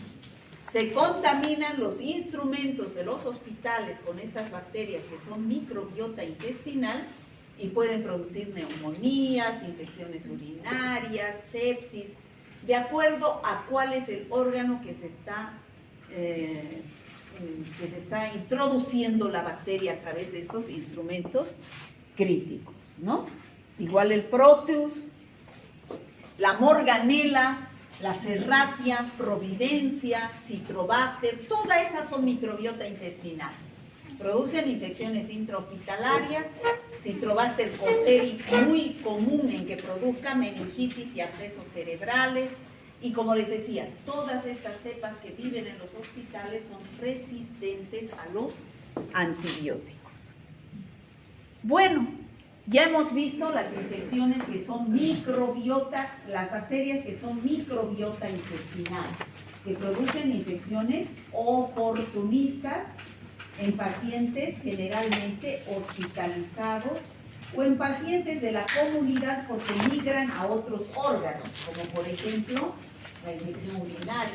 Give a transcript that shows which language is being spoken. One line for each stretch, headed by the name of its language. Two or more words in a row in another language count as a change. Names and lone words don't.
Spanish: Se contaminan los instrumentos de los hospitales con estas bacterias que son microbiota intestinal y pueden producir neumonías, infecciones urinarias, sepsis, de acuerdo a cuál es el órgano que se está introduciendo la bacteria a través de estos instrumentos críticos, ¿no? Igual el Proteus, la Morganella, la Serratia, Providencia, Citrobacter, todas esas son microbiota intestinal. Producen infecciones intrahospitalarias, Citrobacter cosseri, muy común en que produzca meningitis y abscesos cerebrales. Y como les decía, todas estas cepas que viven en los hospitales son resistentes a los antibióticos. Bueno, ya hemos visto las infecciones que son microbiota, las bacterias que son microbiota intestinal, que producen infecciones oportunistas en pacientes generalmente hospitalizados o en pacientes de la comunidad porque migran a otros órganos, como por ejemplo la infección urinaria.